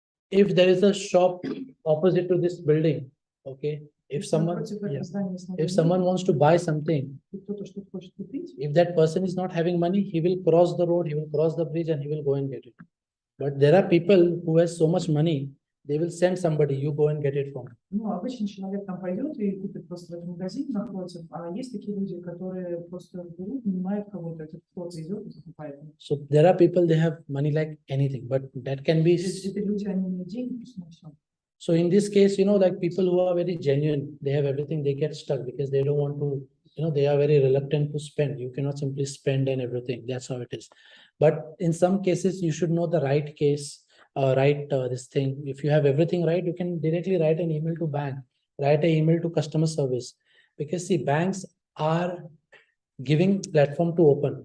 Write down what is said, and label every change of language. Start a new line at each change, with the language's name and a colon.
English: If there is a shop opposite to this building, okay, if someone wants to buy something, if that person is not having money, he will cross the road, he will cross the bridge and he will go and get it. But there are people who has so much money, they will send somebody, you go and get it from.
Russian: Ну, обычный человек там пойдет и купит просто в этом магазине напротив, а есть такие люди, которые просто берут, нанимают кого-то, этот кто-то идет и покупает.
English: So there are people, they have money like anything, but that can be.
Russian: Эти люди, они имеют деньги, просто на все.
English: So in this case, like people who are very genuine, they have everything, they get stuck because they don't want to, they are very reluctant to spend. You cannot simply spend and everything. That's how it is. But in some cases, you should know the right case. This thing. If you have everything right, you can directly write an email to bank, write an email to customer service, because see, banks are giving platform to open.